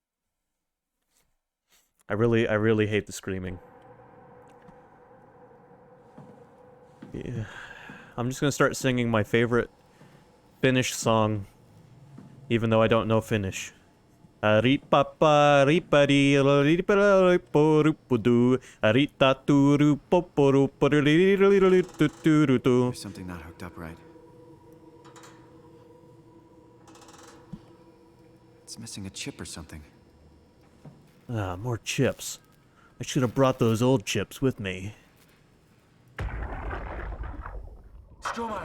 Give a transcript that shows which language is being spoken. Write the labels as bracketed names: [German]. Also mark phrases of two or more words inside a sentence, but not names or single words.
[English] I really hate the screaming. I'm just gonna start singing my favorite Finnish song, even though I don't know Finnish. Aripapa ripari riparupudu aritaturu poporu There's something not hooked up right. It's missing a chip or something. Ah, more chips. I should have brought those old chips with me. Stromae,